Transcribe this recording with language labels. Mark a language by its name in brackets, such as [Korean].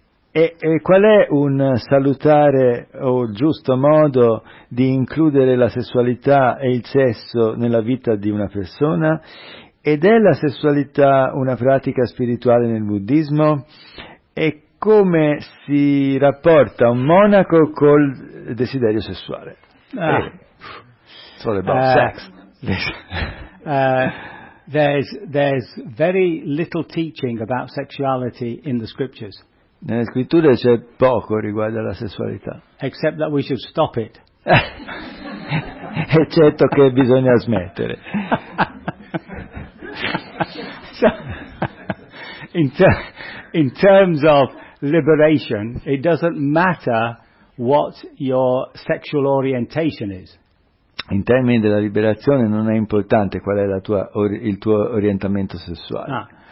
[Italian] E qual è un salutare o giusto modo di includere la sessualità e il sesso nella vita di una persona? Ed è la sessualità una pratica spirituale nel buddismo? E come si rapporta un monaco col desiderio sessuale? [English] It's all about sex. There's very little teaching about sexuality in the scriptures. [Italian] Nelle scritture c'è poco riguardo alla sessualità. [English] Except that we should stop it. [Italian] Eccetto che bisogna smettere. [English] So, in terms of liberation, it doesn't matter what your sexual orientation is. [Italian] In termini della liberazione non è importante qual è il tuo orientamento sessuale.